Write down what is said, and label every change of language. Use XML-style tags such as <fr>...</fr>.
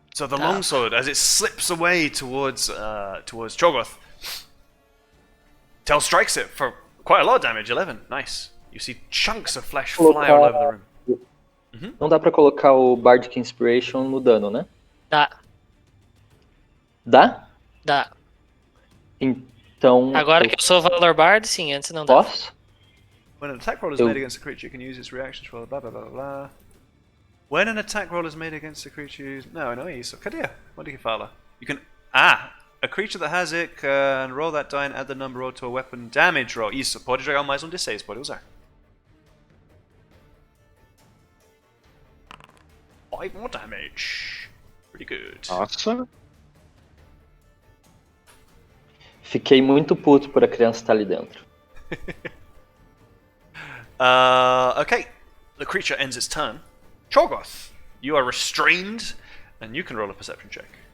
<en>So the longsword, as it slips away towards Chogoth, Tel strikes it for quite a lot of damage. 11, nice. You see chunks of flesh fly all over the room.</en> <pt>Não dá pra colocar o Bardic Inspiration no dano, né? Dá. Dá? Dá. Então. Agora eu que eu sou Valor Bard, sim, antes não dá. posso?</pt> <en>When an attack roll is</en> <pt>Eu-</pt> <en>made against a creature, you can use its reactions for blah blah blah blah. When an attack roll is made against a creature,</en> <pt>não é isso. Cadê? Onde que fala?</pt> <en>You can a creature that has it can roll that die and add the number rolled to a weapon damage roll.</en> <pt>Isso, pode jogar mais um D6, pode usar.</pt> <en>5 more damage. Pretty good.</en> <pt>Nossa! Fiquei muito puto por a criança estar ali dentro.</pt> <en>Okay, the creature ends its turn. Chogoth, you are restrained, and you can roll a perception check.</en>